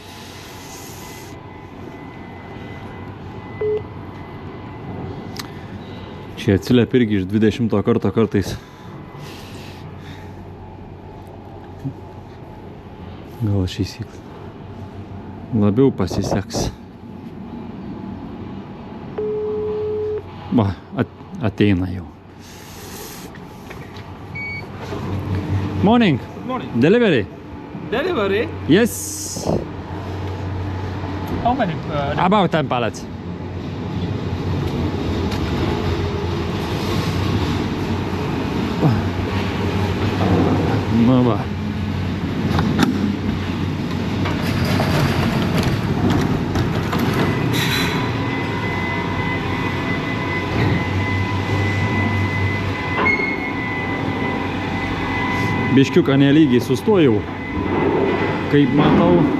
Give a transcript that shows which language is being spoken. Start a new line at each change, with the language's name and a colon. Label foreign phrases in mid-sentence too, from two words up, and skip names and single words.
Lithuanian: Čia atsiliep irgi iš 20 karto kartais. Gal šįsyk labiau pasiseks. Va, ateina jau.
English: Morning. Good morning. Delivery. Delivery? Yes. How many? About 10 pallets.
Lithuanian: Nu va. Biškiuką nelygiai sustojau, kaip matau.